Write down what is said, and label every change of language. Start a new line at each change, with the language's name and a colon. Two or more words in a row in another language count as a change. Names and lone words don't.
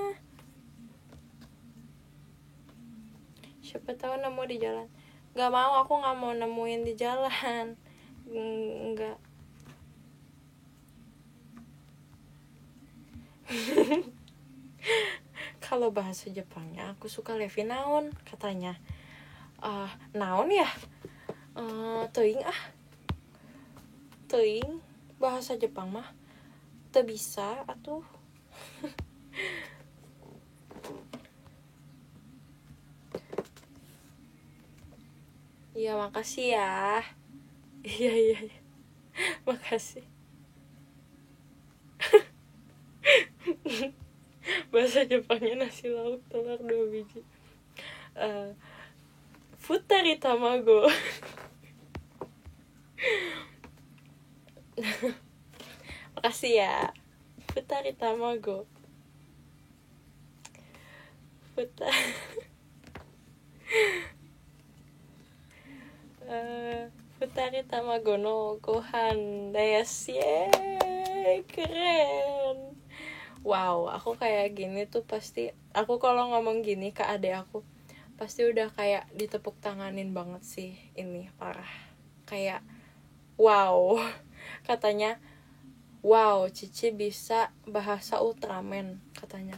Indonesian: Siapa tahu nemu di jalan. Gak mau, aku gak mau nemuin di jalan. Enggak. Kalau bahasa Jepangnya aku suka Levi naon katanya.
Sundanese: Naon ya? Teuing Teuing bahasa Jepang mah teu bisa atuh.
Indonesian: Iya, makasih ya. Iya. Makasih. Bahasa Jepangnya nasi lauk telur 2 biji.
Japanese: Futari tamago.
Indonesian: Makasih ya.
Japanese: Futari tamago. Futari tamago no gohan desu.
Indonesian: Yeay, keren. Wow, aku kayak gini tuh pasti, aku kalau ngomong gini ke adek aku pasti udah kayak ditepuk tanganin banget sih. Ini parah. Kayak wow. Katanya, wow, Cici bisa bahasa Ultraman katanya.